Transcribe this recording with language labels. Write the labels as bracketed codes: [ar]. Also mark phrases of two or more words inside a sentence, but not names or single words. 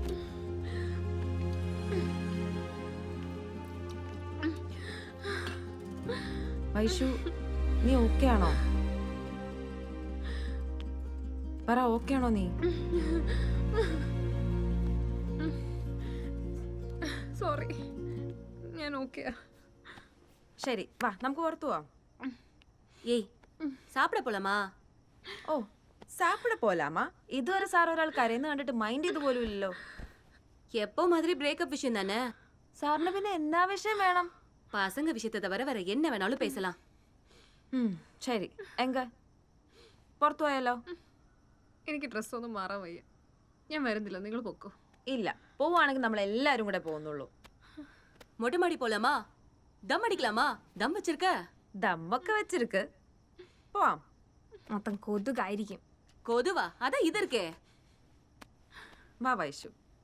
[ml] വൈശു നീ ഓക്കെ ആണോ? പറ, ഓക്കെ ആണോ നീ? സോറി, ഞാൻ ഓക്കെയാ. ശരി, വാ നമുക്ക് പുറത്തു പോവാം. [ta] ஏய் சாப்பிட போலாமா? ஓ சாப்பிட போலாமா? [ml] ഇതുവരെ സാർ ഒരാൾ കരയുന്ന കണ്ടിട്ട് മൈൻഡ് ചെയ്ത് പോലും ഇല്ലല്ലോ. [ta] எப்போ மாதிரி பிரேக்கப் விஷயம் தானே. [ml] സാറിന് പിന്നെ എന്താ വിഷയം വേണം? [ta] பசங்க விஷயத்தை தவிர வேற என்ன வேணாலும் பேசலாம். [ml] ശരി, എങ്ക പുറത്തു പോയാലോ? എനിക്ക് ഡ്രസ്സൊന്നും മാറാൻ വയ്യ. ഞാൻ വരുന്നില്ല, നിങ്ങൾ പൊക്കോ. ഇല്ല, പോവാണെങ്കിൽ നമ്മൾ എല്ലാരും കൂടെ പോകുന്നുള്ളൂ. [ta] மொட்டை மாடி போலாமா? தம் அடிக்கலாமா? தம் வச்சிருக்க? [ml] ദമ്മൊക്കെ വെച്ചിരിക്ക്, പോവാം. മൊത്തം കൊതുകായിരിക്കും. [ta] கொதுவா? அதான் இது இருக்கே. [ml] വാ വൈശു.